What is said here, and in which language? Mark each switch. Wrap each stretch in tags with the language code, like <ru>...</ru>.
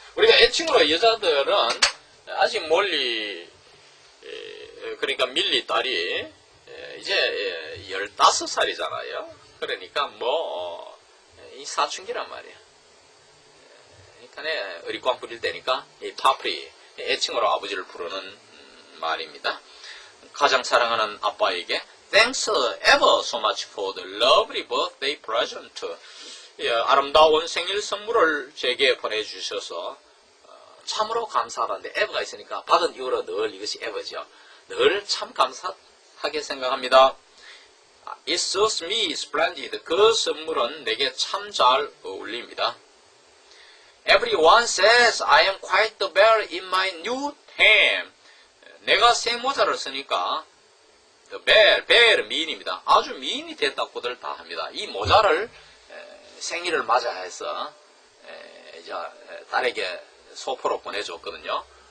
<ko>우리가 애칭으로 여자들은 아직 멀리, 그러니까 밀리 딸이 이제 15살이잖아요. 그러니까 이 사춘기란 말이에요. 그러니까 어리광 부릴 때니까 이 파프리 애칭으로 아버지를 부르는 말입니다. 가장 사랑하는 아빠에게</ko> <en>Thanks ever so much for the lovely birthday present.</en> <ko>아름다운 생일 선물을 제게 보내주셔서 참으로 감사하다는데 ever가 있으니까 받은 이후로 늘 이것이 ever죠. 늘 참 감사하게 생각합니다.</ko> <en>It suits me splendid.</en> <ko>그 선물은 내게 참 잘 어울립니다.</ko> <en>Everyone says I am quite the bear in my new tam.</en> <ko>내가 새 모자를 쓰니까</ko> <en>the bear</en> <ko>미인입니다. 아주 미인이 됐다고들 다 합니다. 이 모자를 생일을 맞아해서 이제 딸에게 소포로 보내줬거든요.</ko>